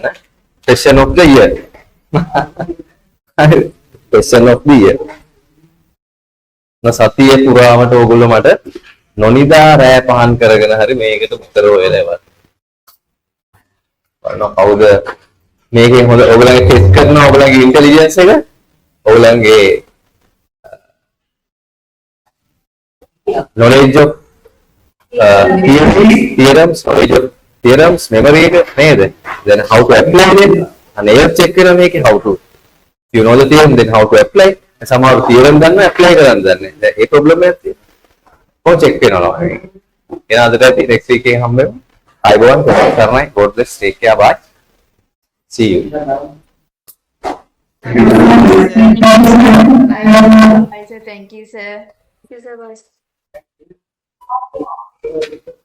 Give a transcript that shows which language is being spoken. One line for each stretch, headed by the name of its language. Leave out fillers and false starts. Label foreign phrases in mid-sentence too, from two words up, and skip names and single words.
English: Question of the year. Question of the year.
Sinhala: සතිය පුරාමට ඕගොල්ලෝ මට නොනිදා රෑ පහන් කරගෙන හරි මේකට උත්තර හොයලා ඉවරයි. බලන්න කවුද මේකෙන් හොඳ ඔයගොල්ලන්ගේ ටෙස්ට් කරනවා ඔයගොල්ලන්ගේ ඉන්ටෙලිජන්ස් එක ඔයගොල්ලන්ගේ
English: knowledge of theorems, knowledge of theorems,
Sinhala: memory නේද?
English: Then how to apply it? and
Sinhala: එය check කරන මේකේ
English: how to. If you know the theorem, then how to apply.
Sinhala: සමහර theorem දන්නවා apply කරන්න දන්නේ. දැන් ඒ problem එකක් තියෙනවා. කොහොම check කරනවා? එහෙනම් අදට ඇති
English: next week
Sinhala: එකේ හම්බෙමු. අයබෝවන් කරනයි.
English: God bless. Take care. Bye. See you. I said thank you, sir. Yes, sir.